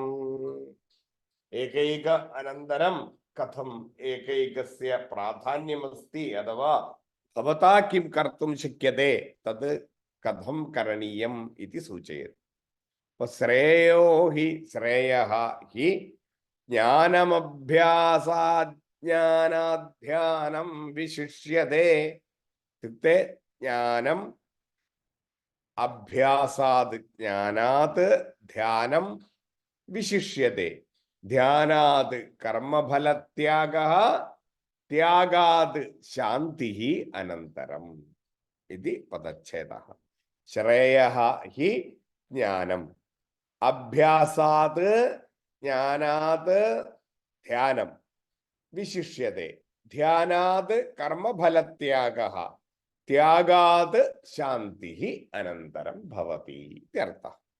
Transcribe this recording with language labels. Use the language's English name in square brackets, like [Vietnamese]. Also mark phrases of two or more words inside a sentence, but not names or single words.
[Sanskrit] एकैक अनन्तरं कथम् एकैकस्य प्राधान्यमस्ति अथवा भवता किं कर्तुं शक्यते तद् कथं करणीयम् इति सूचयति श्रेयो हि श्रेयः हि ज्ञानमभ्यासात् ज्ञानाध्यानं विशिष्यते इत्युक्ते ज्ञानम् अभ्यासात् ज्ञानात् ध्यानं विशिष्यते ധ്യാനാത് കർമ്മഫലത്യാഗഃ ത്യാഗാത് ശാന്തിഃ അനന്തരം ഇതി പദച്ഛേദഃ. ശ്രേയഃ ഹി ജ്ഞാനം അഭ്യാസാത് ജ്ഞാനാത് ധ്യാനം വിശിഷ്യതേ ധ്യാനാത് കർമ്മഫലത്യാഗഃ ത്യാഗാത് ശാന്തിഃ അനന്തരം ഭവതി ഇത്യർത്ഥഃ.